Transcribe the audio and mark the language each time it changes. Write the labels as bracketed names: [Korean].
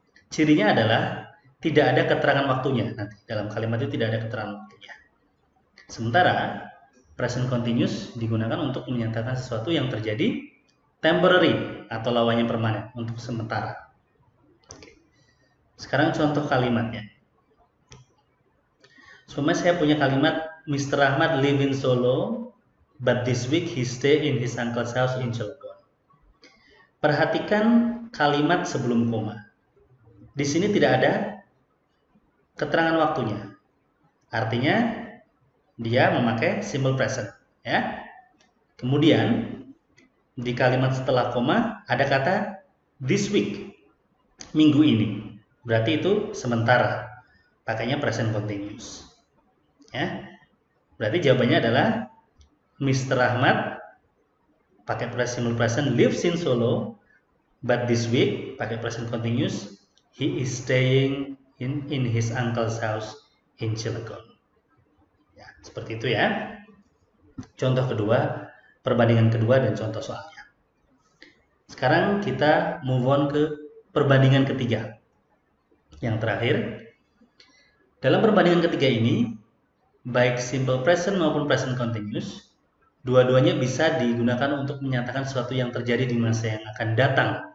[Indonesian] Cirinya adalah tidak ada keterangan waktunya. Nanti dalam kalimat itu tidak ada keterangan waktunya. Sementara present continuous digunakan untuk menyatakan sesuatu yang terjadi temporary atau lawannya permanen, untuk sementara. Oke. Sekarang contoh kalimatnya. Supaya saya punya kalimat Mr. [English] Ahmad live in Solo, but this week he stay in his uncle's house in Cilegon. [Indonesian] Perhatikan kalimat sebelum koma. Di sini tidak ada keterangan waktunya. Artinya dia memakai simple present, ya. Kemudian di kalimat setelah koma ada kata this week, minggu ini. Berarti itu sementara. Pakainya present continuous. Ya. Berarti jawabannya adalah Mr. [English] Ahmad pakai simple present lives in Solo, but this week pakai present continuous he is staying in his uncle's house in Cilegon. [Indonesian] Ya, seperti itu ya. Contoh kedua, perbandingan kedua dan contoh soalnya. Sekarang kita move on ke perbandingan ketiga. Yang terakhir, dalam perbandingan ketiga ini, baik simple present maupun present continuous, dua-duanya bisa digunakan untuk menyatakan sesuatu yang terjadi di masa yang akan datang.